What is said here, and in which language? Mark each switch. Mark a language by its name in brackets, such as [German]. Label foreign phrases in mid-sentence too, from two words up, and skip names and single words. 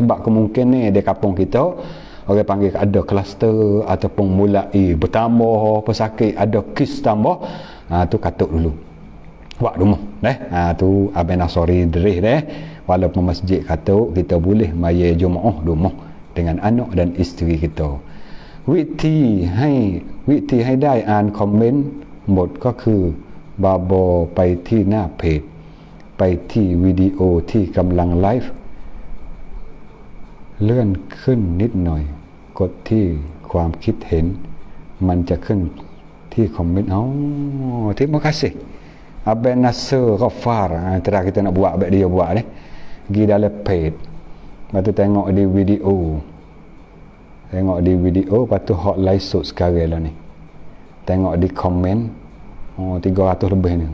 [Malay] Sebab kemungkinan di kampung kita orang panggil ada kluster ataupun mulai bertambah pesakit, ada kes tambah. Tu katuk dulu. Buat rumah deh. Tu Abang Nasori derih deh. Walaupun masjid katuk, kita boleh maya Jumaah rumah dengan anak dan isteri kita. [Thai] วิธีให้ได้อ่านคอมเมนต์หมดก็คือบาโบไปที่หน้าเพจไปที่วิดีโอที่กำลังไลฟ์เลื่อนขึ้นนิดหน่อยกดที่ความคิดเห็นมันจะขึ้นที่คอมเมนต์ [Malay] terima kasih Abang Nasser Ghaffar. Terus kita nak buat dia buat ni pergi dalam page lepas tu tengok di video lepas tu hot live shoot sekarang lah ni. Tengok di komen 300 lebih ni.